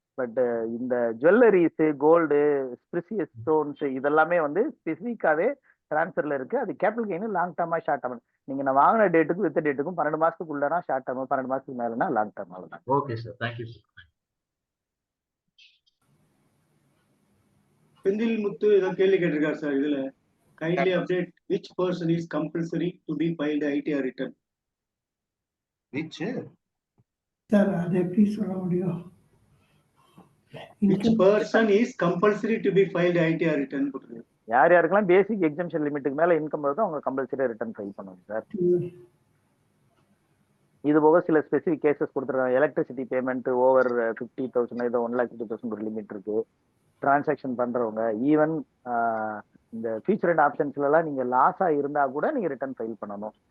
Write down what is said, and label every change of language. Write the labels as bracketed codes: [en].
[ta] But இந்த jewelleries, gold, precious stones இதெல்லாமே வந்து ஸ்பெசிஃபிக்காவே டிரான்ஸ்ஃபர்ல இருக்கு. அது capital gain long derma short term. நீங்க நான் வாங்கின டேட்டுக்கும் வித்த டேட்டுக்கும் 12 மாசத்துக்குள்ளனா ஷார்ட் டர்ம், 12 மாசத்துக்கு மேலனா லாங் டர்ம். அவ்வளவுதான். Okay sir. Thank you sir. Senthil முத்து ஏதோ கேள்வி கேட்டிருக்காரு சார். [en] இதுல kindly update which person is compulsory to be filed ITR return? which [ta] sir அதை எப்படி சொல்ல முடியும்? [en] which person is compulsory to be filed ITR return [ta] போட்டுருக்கு. யார் யாருக்கெல்லாம் பேசிக் எக்ஸம்ஷன் லிமிட்டுக்கு மேல இன்கம் வருதோ அவங்க கம்பல்சரி ரிட்டர்ன் ஃபைல் பண்ணுவாங்க சார். இது போக சில ஸ்பெசிபிக் கேசஸ் கொடுத்துருக்காங்க. எலக்ட்ரிசிட்டி பேமெண்ட் ஓவர் 50,000 ஏதோ 1,50,000 ஒரு லிமிட் இருக்கு. டிரான்சாக்ஷன் பண்றவங்க ஈவன் இந்த ஃபியூச்சர் அண்ட் ஆப்ஷன்ஸ்ல எல்லாம் நீங்க லாஸா இருந்தா கூட நீங்க ரிட்டர்ன் ஃபைல் பண்ணணும்.